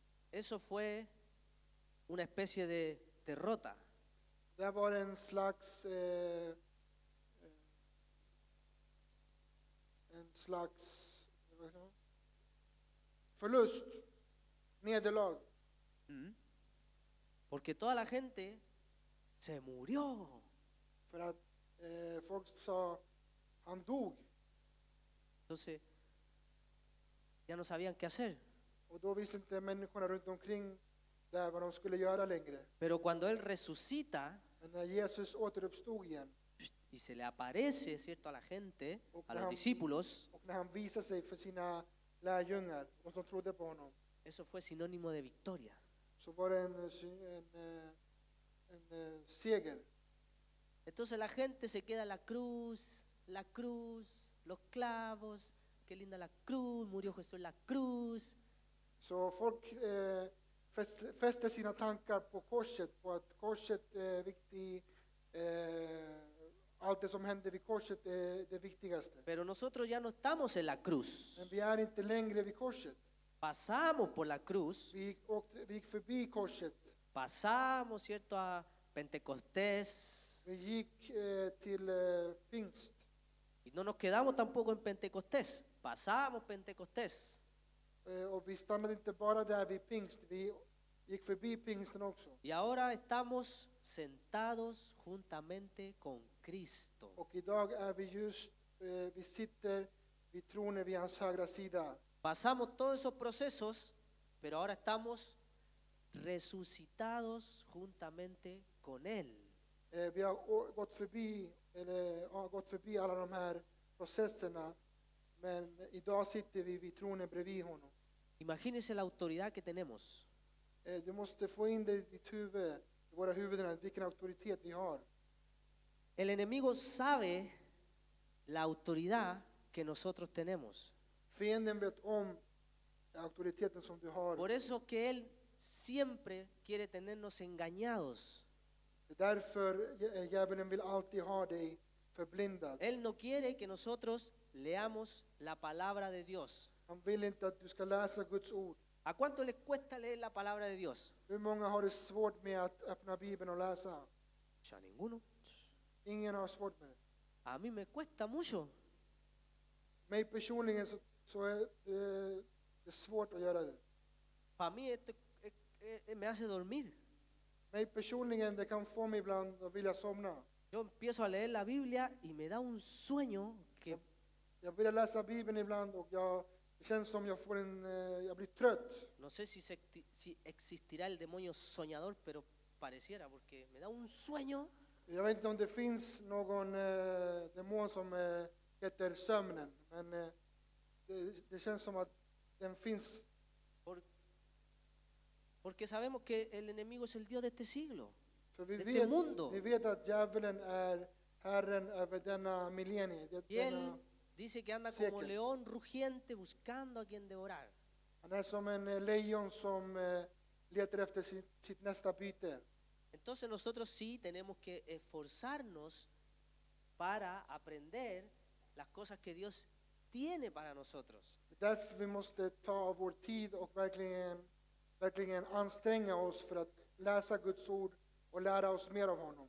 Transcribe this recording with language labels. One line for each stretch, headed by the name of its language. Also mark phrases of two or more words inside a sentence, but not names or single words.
Spanish: Eso fue una especie de derrota.
Swedish: Det var en slags vad heter det? Förlust, nederlag.
Spanish: Porque toda la gente se murió.
Swedish: För att folk sa han dog.
Spanish: Entonces, ya no sabían qué hacer.
Swedish: Och då visste inte människorna runt omkring där vad de skulle göra längre.
Spanish: Pero cuando Él resucita
Swedish: Men när Jesus återuppstod igen
Spanish: y se le aparece, ¿cierto?, a la gente, a los Ajá. discípulos,
Swedish: och när han visade sig för sina lärjungar, de som trodde på honom,
Spanish: eso fue sinónimo de victoria.
Swedish: så var det en seger.
Spanish: Entonces la gente se queda en la cruz, los clavos, qué linda la cruz, murió Jesús en la cruz.
Swedish: Så folk fäster sina tankar på korset, på att korset är viktigt. Allt det som hände vid korset är det viktigaste.
Spanish: Pero nosotros ya no estamos en la cruz.
Swedish: Men vi är inte längre vid korset.
Spanish: Pasamos por la cruz,
Swedish: Vi gick förbi korset.
Spanish: pasamos, ¿cierto?, a Pentecostés.
Swedish: Vi gick till pingst.
Spanish: Y no nos quedamos tampoco en Pentecostés, pasamos Pentecostés.
Swedish: Och vi stannade inte bara där vid pingst. Vi gick förbi pingsten också.
Spanish: Y ahora estamos sentados juntamente con Cristo.
Swedish: Och idag är vi sitter vid tronen vid hans högra sida.
Spanish: Pasamos todos esos procesos, pero ahora estamos resucitados juntamente con Él.
Swedish: Vi har gått förbi alla de här processerna, men idag sitter vi vid tronen bredvid honom.
Spanish: Imagínense la autoridad que tenemos.
Swedish: Du måste få in det i ditt huvud, i våra huvuden, vilken auktoritet vi har.
Spanish: El enemigo sabe la autoridad que nosotros tenemos.
Swedish: Fienden vet om auktoriteten som du har.
Spanish: Por eso que Él siempre quiere tenernos engañados.
Swedish: Det är därför djävulen vill alltid ha dig förblindad.
Spanish: Él no quiere que nosotros leamos la palabra de Dios.
Swedish: Han vill inte att du ska läsa Guds ord.
Spanish: ¿A cuánto les cuesta leer la palabra de Dios?
Swedish: Hur många har det svårt med att öppna Bibeln och läsa?
Spanish: Ya ninguno.
Swedish: Ingen har svårt med det.
Spanish: A mí me cuesta mucho.
Swedish: Mig personligen så är det svårt att göra det.
Spanish: Para mí esto me hace dormir.
Swedish: Mig personligen, det kan få mig ibland att vilja somna.
Spanish: Yo empiezo a leer la Biblia y me da un sueño que
Swedish: Jag börjar läsa Bibeln ibland och det känns som jag jag blir trött.
Spanish: no sé si existirá el demonio soñador, pero pareciera, porque me da un sueño
Swedish: Jag vet inte om det finns någon demon som heter sömnen, men det känns som att den finns.
Spanish: porque sabemos que el enemigo es el Dios de este siglo.
Swedish: För
Spanish: Este mundo.
Swedish: vi vet att djävulen är herren över denna millennie.
Spanish: Y él dice que anda como
Swedish: Sekel.
Spanish: león rugiente buscando a quien devorar.
Swedish: Han är som en lejon som letar efter sitt nästa byte.
Spanish: Entonces nosotros sí tenemos que esforzarnos para aprender las cosas que Dios tiene para nosotros.
Swedish: Det är därför vi måste ta vår tid och verkligen anstränga oss för att läsa Guds ord och lära oss mer av honom.